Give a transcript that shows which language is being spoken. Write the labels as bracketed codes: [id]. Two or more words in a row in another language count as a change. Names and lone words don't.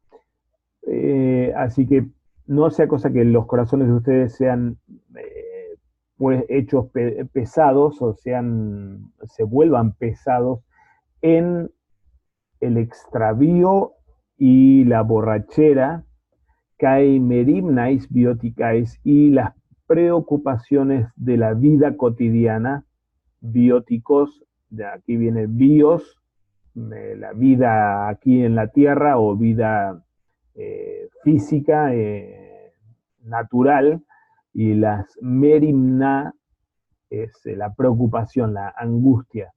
[es] Así que no sea cosa que los corazones de ustedes sean pues hechos pesados, o se vuelvan pesados en el extravío y la borrachera, [el] καὶ μερίμναις βιωτικαῖς, [es] y las preocupaciones de la vida cotidiana, bióticos, de aquí viene bios, la vida aquí en la tierra o vida física, natural, y las merimna es la preocupación, la angustia.